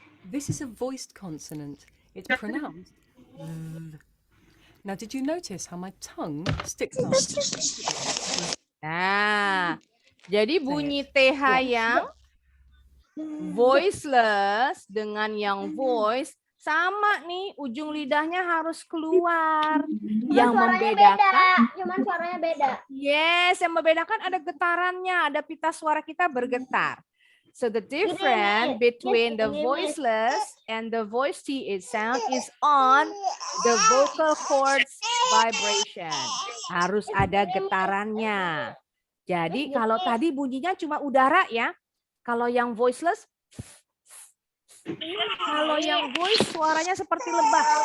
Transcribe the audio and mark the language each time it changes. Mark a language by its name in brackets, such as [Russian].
[English] This is a voiced consonant. It's pronounced th. Now, did you notice how my tongue sticks out? [Indonesian] Nah, jadi bunyi TH yang voiceless dengan yang voice sama nih, ujung lidahnya harus keluar. Yang membedakan, Cuman suaranya beda. yes, yang membedakan ada getarannya, ada pita suara kita bergetar. [English] So the difference between the voiceless and the voice TH sound is on the vocal cords vibration. [Indonesian] Harus ada getarannya. Jadi kalau tadi bunyinya cuma udara ya. Kalau yang voiceless, kalau yang voice suaranya seperti lebah.